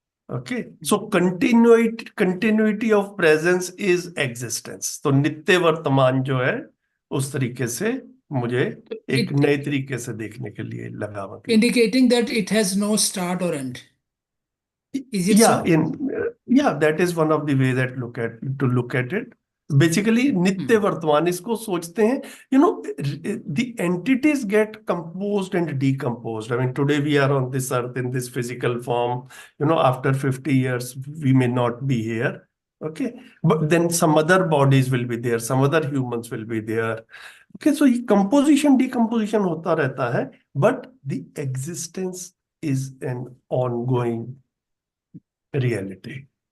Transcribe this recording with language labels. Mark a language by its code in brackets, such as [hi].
[en] Okay, so continuity of presence is existence. [hi] तो नित्य वर्तमान जो है उस तरीके से मुझे एक नए तरीके से देखने के लिए लगा, मतलब [en] indicating that it has no start or end. Is it yeah, so? Yeah, that is one of the way that look at it. [hi] Basically, नित्य वर्तमान इसको सोचते हैं. [en] You know, the entities get composed and decomposed. I mean, today we are on this earth in this physical form. You know, after 50 years, we may not be here. Okay, but then some other bodies will be there, some other humans will be there. Okay, so composition, decomposition [hi] होता रहता है, [en] but the existence is an ongoing reality.